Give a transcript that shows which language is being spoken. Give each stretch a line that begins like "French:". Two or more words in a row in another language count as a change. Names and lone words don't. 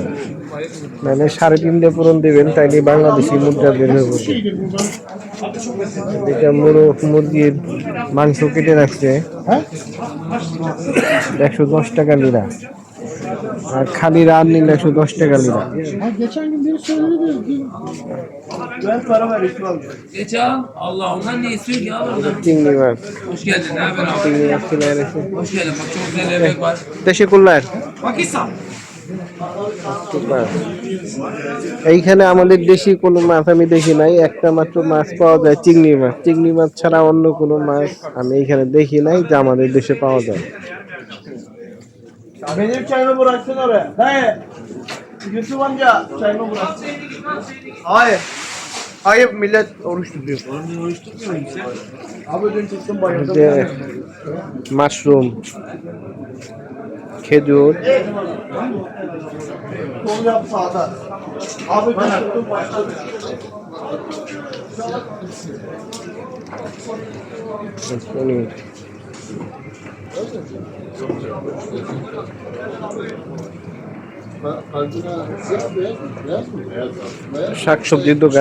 Bangla: মানে 3.5 দিয়ে পূরণ দিবেন, তাইলে বাংলাদেশি মুদ্রা বের হয়ে পড়বে। এটা মুরগির মাংস কেটে রাখছে, 110 টাকা লিরা। আর খালি রান নিলে 110 টাকা লিরা।
Turkish: Geçen gün biri söyledi de ben para ver İsmail. Geç al. Allah ondan ne istiyor ki abi oradan?
Bangla: চিংড়ি মাছ,
Turkish: Hoş geldin. Ne haber abi?
Bangla: চিংড়ি মাছ চলে আসছে।
Turkish: Hoş geldin. Bak çok güzel yemek var. তেশকুল্লার Pakistan.
Bangla: এইখানে আমাদের দেশি কোনো মাছ আমি দেখি নাই। একটা মাত্র মাছ পাওয়া যায়, চিংড়ি মাছ। চিংড়ি মাছ ছাড়া অন্য কোনো মাছ আমি এইখানে দেখি নাই যা আমাদের দেশে পাওয়া যায়।
Turkish: Benim çayımı bıraksın oraya. Dayı. Yusuf amca çayımı bırak. Hayır. Hayır millet oruç tutuyor. Oruç tutmuyor musun? Abi dün çıktım bayıldım.
Bangla: মাশরুম, খেজুর,
Turkish: Sol yap sağda. Abi dün çıktım bayıldım.
Bangla: পনির। শাকসবজির দোকান।